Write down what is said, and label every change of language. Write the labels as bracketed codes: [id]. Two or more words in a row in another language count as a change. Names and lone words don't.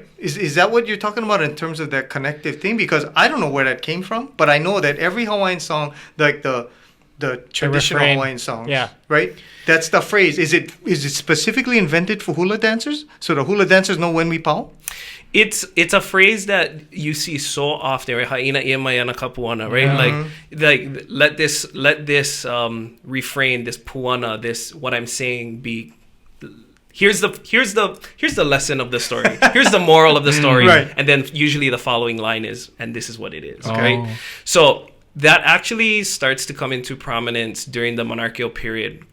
[en] Is that what you're talking about in terms of that connective thing? Because I don't know where that came from, but I know that every Hawaiian song, like the traditional refrain. Hawaiian songs, Yeah. right? That's the phrase. Is it specifically invented for hula dancers? So the hula dancers know when we pau? It's a phrase that you see so often, right? [haw] Haina ia maiana kapuana, [en] right? Like let this refrain, this puana, this what I'm saying be. Here's the lesson of the story. Here's the moral of the story, Right. And then usually the following line is, and this is what it is, Oh. right? So that actually starts to come into prominence during the monarchical period.